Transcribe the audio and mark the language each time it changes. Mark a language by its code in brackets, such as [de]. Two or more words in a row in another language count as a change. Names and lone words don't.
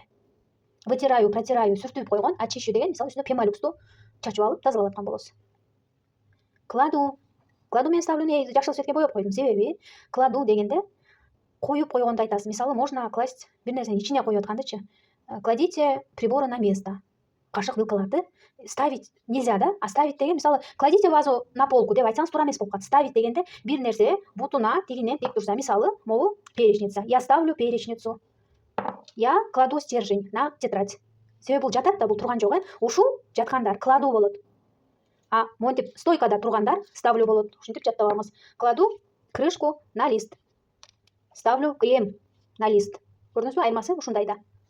[ru] Вытираю, протираю, [ky] сүртүп койгон, [ru] а чищу [ky] деген мисалы үстүнө пемолюксту чачып алып тазалап аткан болосуз. Кладу мен ставлю, жашыл цветке боеп койдум. Себеби кладу дегенде коюп койгонду айтасыз. Мисалы [ru] можно класть [ky] бир нерсени ичине коюп аткандычы. [ru] Кладите приборы на место. [ky] Кашык, вилкаларды [ru] ставить нельзя, [ky] да? [ru] А ставить [ky] деген мисалы [ru] кладите вазу на полку [ky] деп айтсаңыз туура эмес болуп калат. Ставить дегенде бир нерсе бутуна тигинен тик турса, мисалы [ru] могу перечница. Я ставлю перечницу. Я кладу стержень на тетрадь. [ky] Себеби бул жатат да, бул турган жок, ушул жаткандар кладу болот. А монтип стойкада тургандар ставлю болот. Ушинтип жаттап алыңыз. [ru] Кладу крышку на лист. Ставлю крем на лист. [ky] Көрдүңүзбү, айырмасы ушундайда.